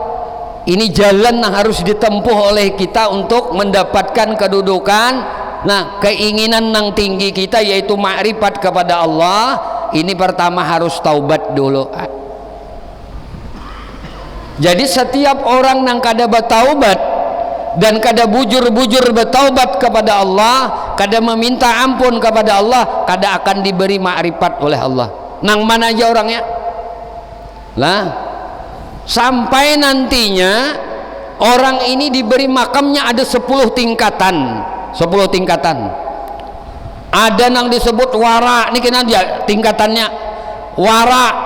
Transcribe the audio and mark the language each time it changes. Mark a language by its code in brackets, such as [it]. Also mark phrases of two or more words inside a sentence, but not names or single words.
[id] Ini jalan yang harus ditempuh oleh kita untuk mendapatkan kedudukan. Nah, keinginan yang tinggi kita yaitu makrifat kepada Allah. Ini pertama harus taubat dulu. [bjn] Jadi setiap orang yang kada bertaubat dan kada bujur-bujur bertaubat kepada Allah, kada meminta ampun kepada Allah, kada akan diberi makrifat oleh Allah. Nang mana aja orangnya? [id] Lah, sampai nantinya orang ini diberi makamnya ada 10 tingkatan. 10 tingkatan. Ada yang disebut wara, ini kena dia tingkatannya wara.